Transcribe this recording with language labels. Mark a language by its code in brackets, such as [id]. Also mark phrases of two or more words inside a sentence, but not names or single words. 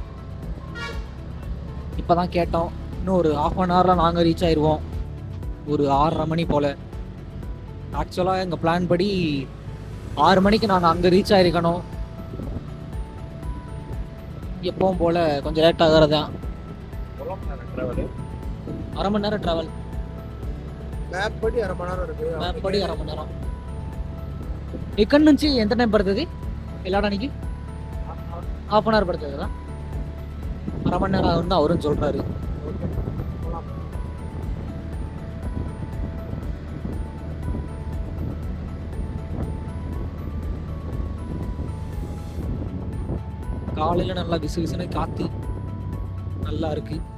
[ta] இப்போ தான் கேட்டோம், இன்னும் ஒரு 1/2 ஹவரில் நாங்கள் ரீச் ஆயிடுவோம், ஒரு 6:30 மணி போல். ஆக்சுவலாக எங்கள் பிளான் படி 6 மணிக்கு நாங்கள் அங்கே ரீச் ஆகிருக்கணும். எப்பவும் போல் கொஞ்சம் லேட் ஆகிறது தான். 1/2 மணி நேரம் ட்ராவல். மேப் படி 1/2 மணி நேரம் இருக்கு. மேப் படி 1/2 மணி நேரம். [te] ఇక్కడ నుంచి ఎంత టైం పడుతుంది వెళ్ళడానికి? [en] half an hour [te] పడుతుంది కదా, [ta] 1/2 மணி நேரம் ஆகும்னு அவரும் சொல்றாரு. காலையில நல்லா விசு விசுன்னு காத்து நல்லா இருக்கு.